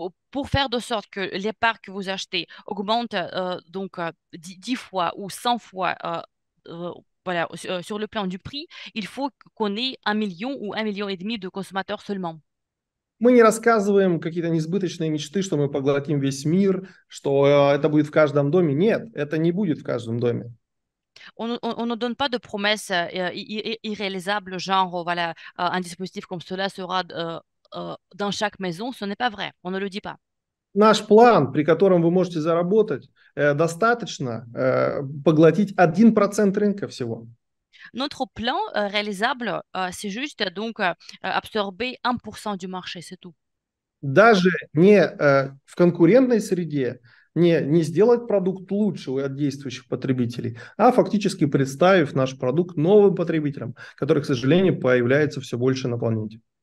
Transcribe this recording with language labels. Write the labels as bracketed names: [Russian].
[French] Pour faire de sorte que les parts que vous achetez augmentent 10 fois ou 100 fois voilà, sur le plan du prix, il faut qu'on ait 1 million ou 1,5 million de consommateurs seulement. [Russian] Мы не рассказываем какие-то несбыточные мечты, что мы поглотим весь мир, что это будет в каждом доме. Нет, это не будет в каждом доме. [French] On ne donne pas de promesses irréalisables, genre voilà, un dispositif comme cela sera dans chaque maison. Ce n'est pas vrai. On ne le dit pas. [Russian] Наш план, при котором вы можете заработать, достаточно поглотить 1% рынка всего. [French] Notre plan réalisable, c'est juste donc absorber 1% du marché, c'est tout. [Russian] Даже не в конкурентной среде, не сделать продукт лучше от действующих потребителей, а фактически представив наш продукт новым потребителям, которых, к сожалению, появляется все больше на планете.